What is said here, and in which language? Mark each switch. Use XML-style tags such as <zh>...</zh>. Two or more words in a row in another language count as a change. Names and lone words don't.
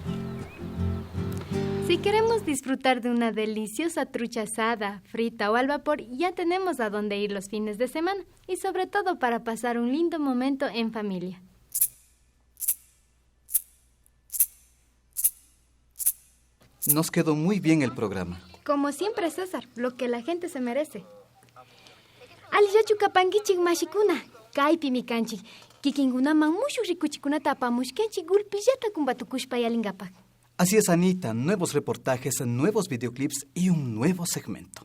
<es>Si queremos disfrutar de una deliciosa trucha asada, frita o al vapor, ya tenemos a dónde ir los fines de semana, y sobre todo para pasar un lindo momento en familia. Nos quedó muy bien el programa. Como siempre, César, lo que la gente se merece.</es> <qu>Alillachu kapankichik mashikuna, kaypi mikanchik, kikinkunaman mushuk rikuchikunata apamushkanchik gulpillata kumbatukushpa yalinkapak.</qu> <es>Así es, Anita, nuevos reportajes, nuevos videoclips y un nuevo segmento.</es>